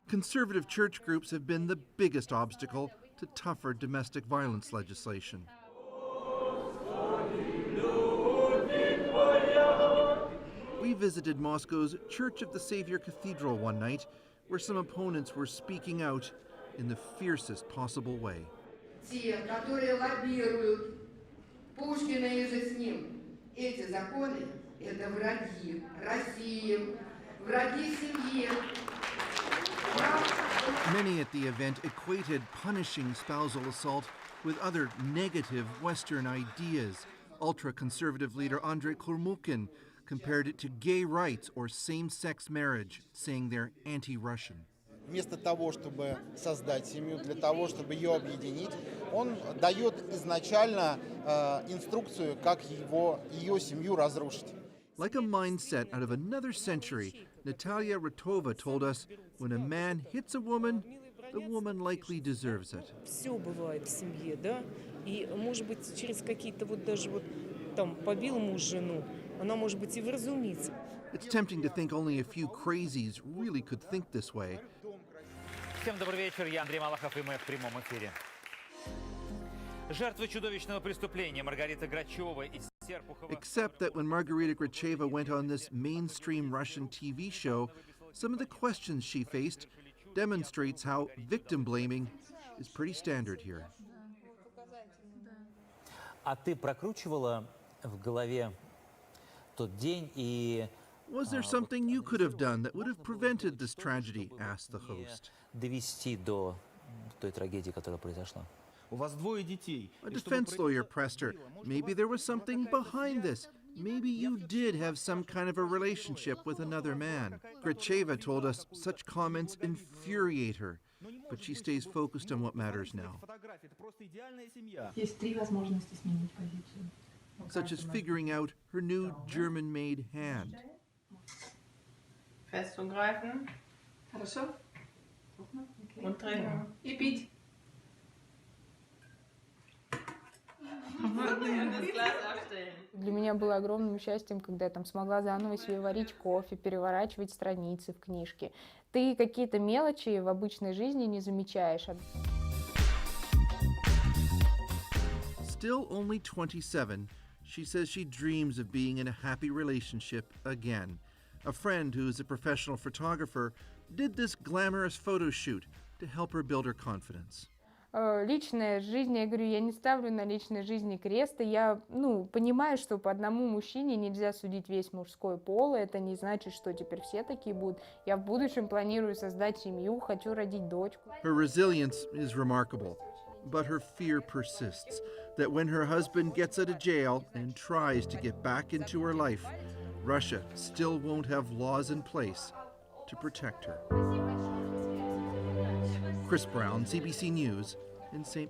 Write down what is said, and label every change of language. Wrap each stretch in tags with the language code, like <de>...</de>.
<en>Conservative church groups have been the biggest obstacle to tougher domestic violence legislation. We visited Moscow's Church of the Savior Cathedral one night, where some opponents were speaking out in the fiercest possible way.</en> <ru>Те, которые лоббируют Пушкина и же с ним, эти законы — это враги России, враги семьи.</ru> <en>Many at the event equated punishing spousal assault with other negative Western ideas. Ultra-conservative leader Andrei Kurmukin compared it to gay rights or same-sex marriage, saying they're anti-Russian.</en> <ru>Вместо того, чтобы создать семью, для того, чтобы ее объединить, он дает изначально инструкцию, как ее семью разрушить.</ru> <en>Like a mindset out of another century, Natalia Rotova told us when a man hits a woman, the woman likely deserves it.</en> <ru>Все бывает в семье, да? И, может быть, через какие-то вот даже вот там побил муж жену, она, может быть, и вразумится.</ru> <en>It's tempting to think only a few crazies really could think this way.</en> <ru>Всем добрый вечер, я Андрей Малахов, и мы в прямом эфире. Жертва чудовищного преступления Маргарита Грачева из Серпухова.</ru> <en>Except that when Margarita Gracheva went on this mainstream Russian TV show, some of the questions she faced demonstrates how victim blaming is pretty standard here.</en> <ru>А ты прокручивала в голове тот день и</ru> <en>Was there something you could have done that would have prevented this tragedy? Asked the host.</en> <ru>довести до той трагедии, которая произошла? У вас двое детей.</ru> <en>A defense lawyer pressed her. Maybe there was something behind this. Maybe you did have some kind of a relationship with another man. Gracheva told us such comments infuriate her, but she stays focused on what matters now.</en> <ru>Есть три возможности сменить позицию.</ru> <en>Such as figuring out her new German-made hand.</en> <de>Fest umgreifen.</de> <ru>Хорошо.</ru> <de>Und trinken.</de> <ru>И пить. Для меня было огромным счастьем, когда я там смогла заново себе варить кофе, переворачивать страницы в книжке. Ты какие-то мелочи в обычной жизни не замечаешь.</ru> <en>Still only 27, she says she dreams of being in a happy relationship again. A friend who is a professional photographer did this glamorous photo shoot to help her build her confidence.</en> <ru>Личная жизнь, я говорю, я не ставлю на личной жизни креста. Я, понимаю, что по одному мужчине нельзя судить весь мужской пол. Это не значит, что теперь все такие будут. Я в будущем планирую создать семью, хочу родить дочку.</ru> <en>Her resilience is remarkable, but her fear persists that when her husband gets out of jail and tries to get back into her life, Russia still won't have laws in place to protect her. Chris Brown, CBC News in St.</en>